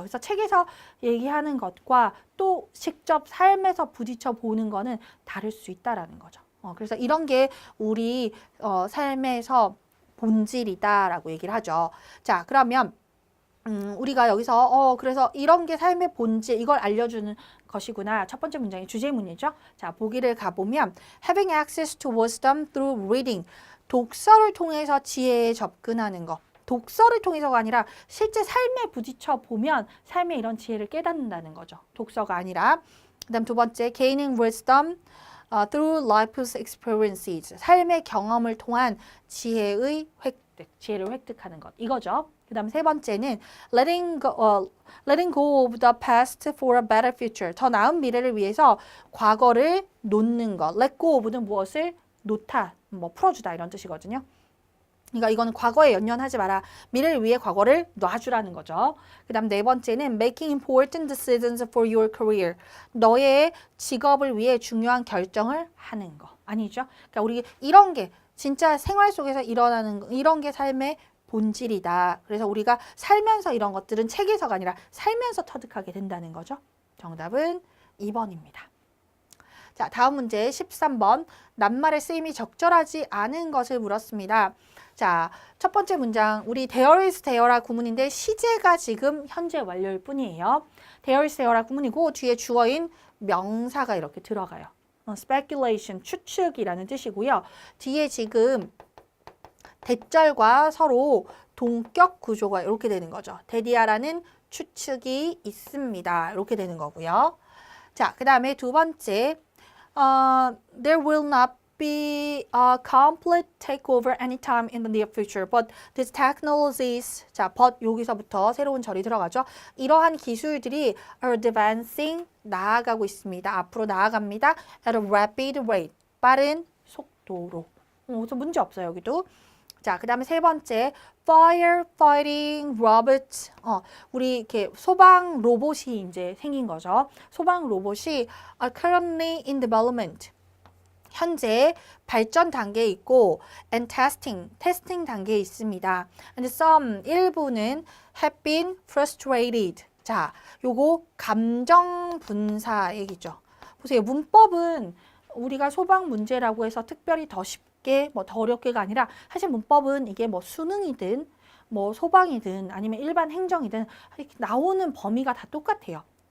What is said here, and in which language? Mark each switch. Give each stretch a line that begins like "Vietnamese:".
Korean: 그래서 책에서 얘기하는 것과 또 직접 삶에서 부딪혀 보는 거는 다를 수 있다라는 거죠. 그래서 이런 게 우리 삶에서 본질이다라고 얘기를 하죠. 자, 그러면 우리가 여기서 그래서 이런 게 삶의 본질 이걸 알려주는 것이구나. 첫 번째 문장이 주제문이죠. 자, 보기를 가보면
English: having access to wisdom through reading.
Korean: 독서를 통해서 지혜에 접근하는 것. 독서를 통해서가 아니라 실제 삶에 부딪혀 보면 삶의 이런 지혜를 깨닫는다는 거죠. 독서가 아니라. 그다음 두 번째,
English: gaining wisdom through life's experiences.
Korean: 삶의 경험을 통한 지혜를 획득하는 것. 이거죠. 그다음 세 번째는
English: letting go of the past for a better future.
Korean: 더 나은 미래를 위해서 과거를 놓는 것. let go of는 무엇을 놓다, 뭐 풀어주다 이런 뜻이거든요. 그러니까 이거는 과거에 연연하지 마라. 미래를 위해 과거를 놔주라는 거죠. 그 다음 네 번째는
English: making important decisions for your career.
Korean: 너의 직업을 위해 중요한 결정을 하는 거. 아니죠? 그러니까 우리 이런 게 진짜 생활 속에서 일어나는 거, 이런 게 삶의 본질이다. 그래서 우리가 살면서 이런 것들은 책에서가 아니라 살면서 터득하게 된다는 거죠. 정답은 2번입니다. 자, 다음 문제 13번. 낱말의 쓰임이 적절하지 않은 것을 물었습니다. 자, 첫 번째 문장. 우리 there is there라 구문인데 시제가 지금 현재 완료일 뿐이에요. there is there라 구문이고 뒤에 주어인 명사가 이렇게 들어가요. speculation, 추측이라는 뜻이고요. 뒤에 지금 대절과 서로 동격 구조가 이렇게 되는 거죠. 데디아라는 추측이 있습니다. 이렇게 되는 거고요. 자, 그 다음에 두 번째.
English: There will not be a complete takeover anytime in the near future, but these technologies, 자, but
Korean: 여기서부터 새로운 절이 들어가죠. 이러한 기술들이
English: are advancing,
Korean: 나아가고 있습니다. 앞으로 나아갑니다.
English: at a rapid rate,
Korean: 빠른 속도로. 그래서 문제 없어요, 여기도. 자, 그 다음에 세 번째,
English: firefighting robots.
Korean: 우리 이렇게 소방 로봇이 이제 생긴 거죠. 소방 로봇이
English: are currently in development.
Korean: 현재 발전 단계에 있고
English: and testing
Korean: 단계에 있습니다.
English: and some
Korean: 일부는
English: have been frustrated.
Korean: 자, 요거 감정 분사 얘기죠. 보세요. 문법은 우리가 소방 문제라고 해서 특별히 더 쉽게 뭐 더 어렵게가 아니라 사실 문법은 이게 뭐 수능이든 뭐 소방이든 아니면 일반 행정이든 나오는 범위가 다 똑같아요.